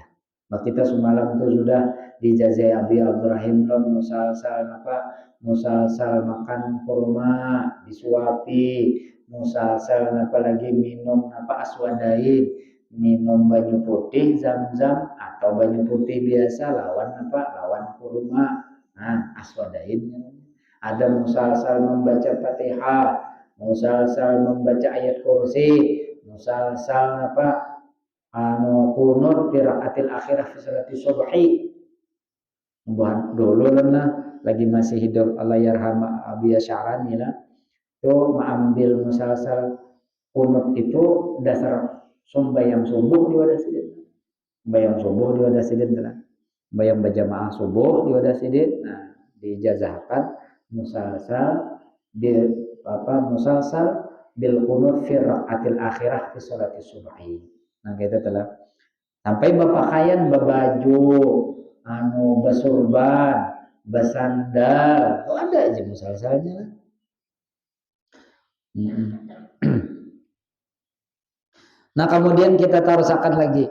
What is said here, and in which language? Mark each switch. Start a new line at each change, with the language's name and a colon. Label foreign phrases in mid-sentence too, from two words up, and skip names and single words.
Banjar: Nah, kita semalam itu sudah dijazai Abi Abdurrahim lawan musalsal musalsal makan kurma disuapi, musalsal lagi minum aswadain, minum banyu putih zam-zam atau banyu putih biasa lawan kurma. Nah, aswadain. Ada musalsal membaca Fatihah, musalsal membaca ayat kursi, musalsal
Arabic: قنوت في الركعة الأخيرة في صلاة الصبح.
Banjar: Dulu lah lagi masih hidup
Arabic: الله يرحم
Banjar: Abi Sya'rani lah. Itu mengambil musalsal kunut itu dasar sembahyang subuh di wadah sidin. Sembahyang subuh di wadah sidin telah. Bayang berjamaah subuh di wadah sidin. Nah, dijazahkan
Arabic: مسلسل بالقنوت في الركعة الأخيرة في صلاة الصبح.
Banjar: Nah, kita telah sampai berpakaian berbaju basurban, basandal. Oh, ada aja musalsalnya. Nah, kemudian kita tarusakan lagi.